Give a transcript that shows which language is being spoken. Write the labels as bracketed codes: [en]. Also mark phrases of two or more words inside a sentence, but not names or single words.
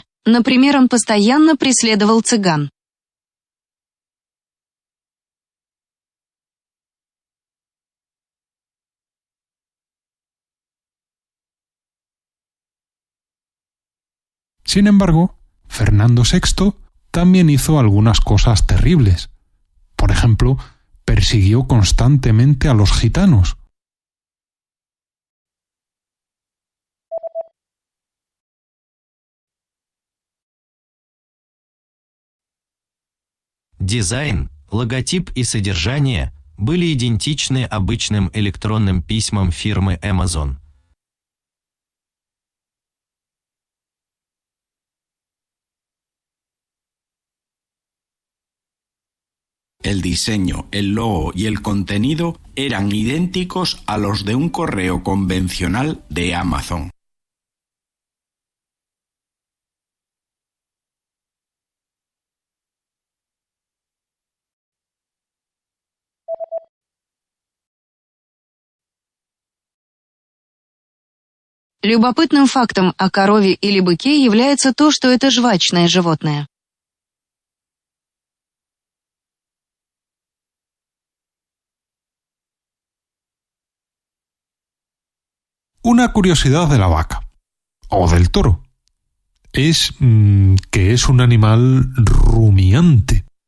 [ru] Например, он постоянно преследовал цыган. [es] Sin embargo, Fernando VI también hizo algunas cosas terribles. Por ejemplo, persiguió constantemente a los gitanos. [ru] Дизайн, логотип и содержание были идентичны обычным электронным письмам фирмы Amazon. [es] El diseño, el logo y el contenido eran idénticos a los de un correo convencional de Amazon. [ru] Любопытным фактом о корове или быке является то, что это жвачное животное. [es] Una curiosidad de la vaca, o del toro, es que es un animal rumiante.